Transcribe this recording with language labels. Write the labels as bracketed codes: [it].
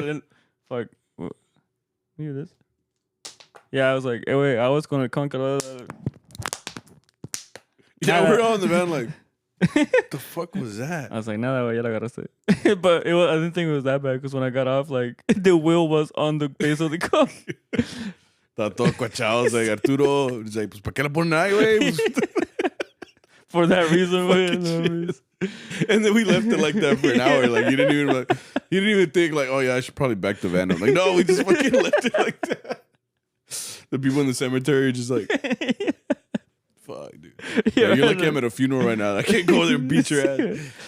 [en] gonna. Fuck. Hear this? Yeah, I was like, hey, wait, I was gonna conquer. Yeah, we're all in the van like, what the fuck was that? I was like, [es] nada, ya la agarraste. [en] But I didn't think it was that bad because when I got off, like, the wheel was on the base of the car. [es] Estaba todo cuachado. [en] I was like, [es] Arturo, [en] he's like, [es] pues, ¿para qué la ponen ahí, güey? [en] For that reason, Fucking [es] güey. [en] And then we left it like that for an hour. Like, you didn't even think like, oh yeah, I should probably back the van up. Like, no, we just fucking left it like that. The people in the cemetery are just like, fuck, dude. Yeah, you're like, I'm at a funeral right now. I can't go there and beat your ass.